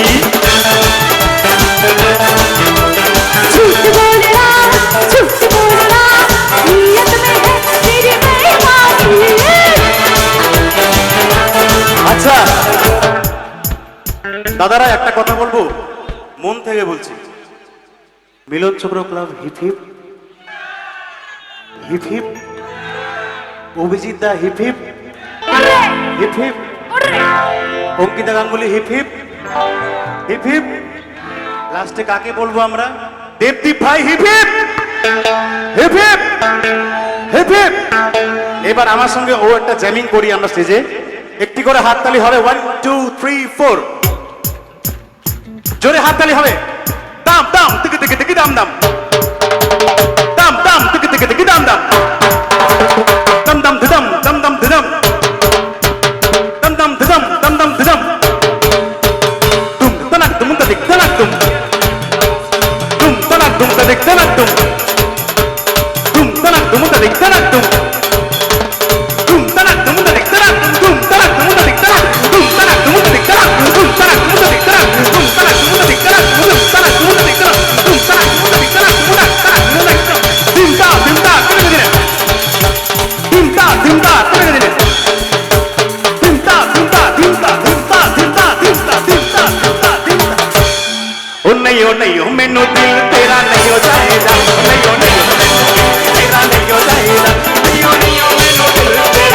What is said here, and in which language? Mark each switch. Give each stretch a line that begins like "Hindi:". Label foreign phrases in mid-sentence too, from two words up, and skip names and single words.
Hindi: झूठ बोलना, झूठ बोलना, नियत में है तेरी बेईमानी।
Bangla: আচ্ছা দাদারা একটা কথা বলবো, মন থেকে বলছি। মিলন চক্র ক্লাব
English: hip hip hip hip,
Bangla: অভিজিৎ দা
English: hip hip hip hip,
Bangla: অঙ্কিতা গাঙ্গুলি
English: hip hip hip hip,
Bangla: লাস্টে কাকে বলবো আমরা? দেবদীপ ভাই
English: hip hip hip hip hip hip.
Bangla: এবার আমার সঙ্গে ও একটা জ্যামিং করি আমরা স্টেজে, একটি করে হাততালি হবে। 1 2 3 4, জোরে হাততালি হবে। দাম দাম টিকি টিকি টিকি দাম দাম, দাম দাম টিকি টিকি টিকি দাম দাম, দম দম ধুদম দম দম ধুদম, দম দম ধুদম দম দম ধুদম, তুম তনাক তুম তদিক তনাক তুম, তুম তনাক তুম তদিক তনাক তুম, তুম তনাক তুম তদিক তনাক তুম, তুম তনাক তুম তদিক তনাক তুম, তুম তনাক তুম তদিক তনাক, তুম তনাক তুম তদিক তনাক, তুম তনাক তুম তদিক তনাক, তুম তনাক তুম তদিক তনাক, তুম তনাক তুম তদিক তনাক, তুম তনাক তুম তদিক তনাক, তুম তনাক তুম তদিক তনাক, দিমতা দিমতা করে দিলে, দিমতা দিমতা করে দিলে, দিমতা দিমতা দিমতা দিমতা দিমতা দিমতা দিমতা দিমতা দিমতা।
Hindi: ओ नहीं हो मैनू दिल तेरा नहीं हो जाएगा, नहीं हो मैनू दिल तेरा नहीं हो जाएगा, नहीं हो मैनू दिल तेरा